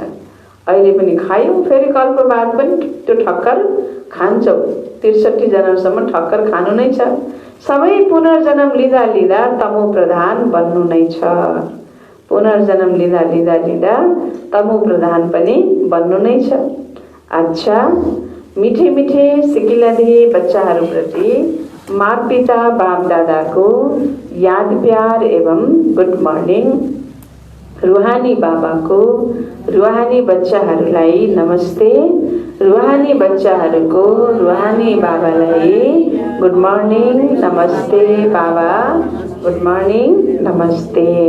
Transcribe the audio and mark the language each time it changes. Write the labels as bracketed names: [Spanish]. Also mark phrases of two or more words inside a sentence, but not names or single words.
[Nepali] अहिले पनि खायौ, फेरि कल्प बाद पनि त्यो ठक्कर खान्छौ। 63 जन्मसम्म ठक्कर खानु नै छ। सबै पुनर्जन्म लिँदा लिँदा तमो प्रधान बन्नु नै छ। पुनर्जन्म लिँदा लिँदा लिँदा तमो प्रधान पनि बन्नु नै छ। अच्छा, मिठे मिठे सिकिलधे बच्चाहरूप्रति माता पिता बाप दादाको याद प्यार एवं [English] good morning. [Nepali] रुहानी बाबाको रुहानी बच्चाहरूलाई नमस्ते। रुहानी बच्चाहरूको रुहानी बाबालाई [English] good morning, [Nepali] नमस्ते बाबा, [English] good morning, [Nepali] नमस्ते।